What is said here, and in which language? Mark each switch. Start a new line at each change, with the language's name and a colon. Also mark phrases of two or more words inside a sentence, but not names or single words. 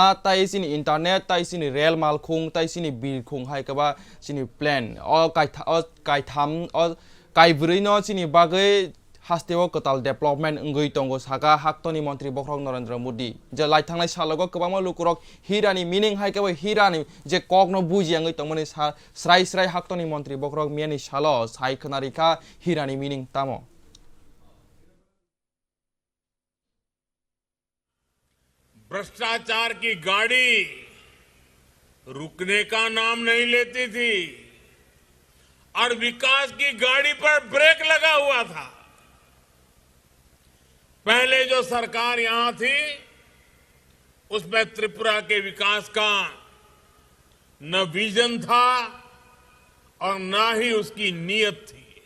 Bodo: ताय सिनि इंटरनेट ताय सिनि रेल मालखुं ताय सिनि बिरखुं हायकबा सिनि प्लेन कायथाम कायब्रै न सिनि बागै हास्तेव कताल डेभलपमेंट अंगै तंगो सागा हाक्तनि मंत्री बखरक नरेंद्र मोदी जे लाइथांनाय सालगो गोबां लुकुरक हिरानि मीनिंग हायकबा हिरानि जे ककनो बुजि अंगै तंमनि स्राय स्राय हाक्तनि मंत्री बखरक मियानि सालो सायखनारिखा हिरानि मीनिंग तामो
Hindi: भ्रष्टाचार की गाड़ी रुकने का नाम नहीं लेती थी और विकास की गाड़ी पर ब्रेक लगा हुआ था। पहले जो सरकार यहां थी उसमें त्रिपुरा के विकास का न विजन था और न ही उसकी नीयत थी।